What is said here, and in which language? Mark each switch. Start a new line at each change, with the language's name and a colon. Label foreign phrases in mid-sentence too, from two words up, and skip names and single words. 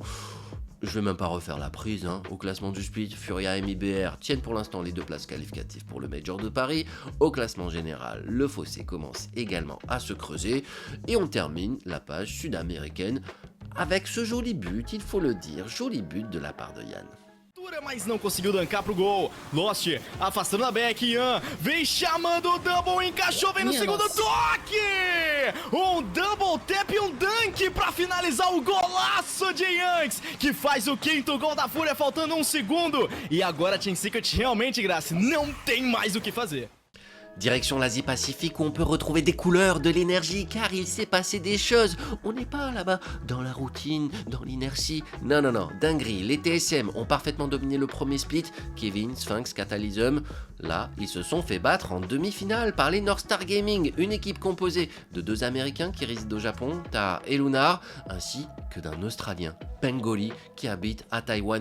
French: Je vais même pas refaire la prise, hein. Au classement du split, Furia et MIBR tiennent pour l'instant les 2 places qualificatives pour le Major de Paris. Au classement général, le fossé commence également à se creuser. Et on termine la page sud-américaine avec ce joli but, il faut le dire, joli but de la part de Yann.
Portuguese: Mas não conseguiu dancar pro gol. Lost afastando a back. Ian vem chamando o double, encaixou, vem no segundo toque.
English: Double tap
Portuguese: e dunk pra finalizar o golaço de Yanks, que faz o 5º gol da Fúria faltando 1 segundo. E agora Team Secret realmente, Graça, não tem mais o que fazer.
French: Direction l'Asie-Pacifique où on peut retrouver des couleurs, de l'énergie, car il s'est passé des choses. On n'est pas là-bas dans la routine, dans l'inertie. Non, dinguerie. Les TSM ont parfaitement dominé le premier split. Kevin, Sphinx, Catalysm. Là, ils se sont fait battre en demi-finale par les North Star Gaming, une équipe composée de 2 Américains qui résident au Japon, Ta et Lunar, ainsi que d'un Australien, Pengoli, qui habite à Taïwan.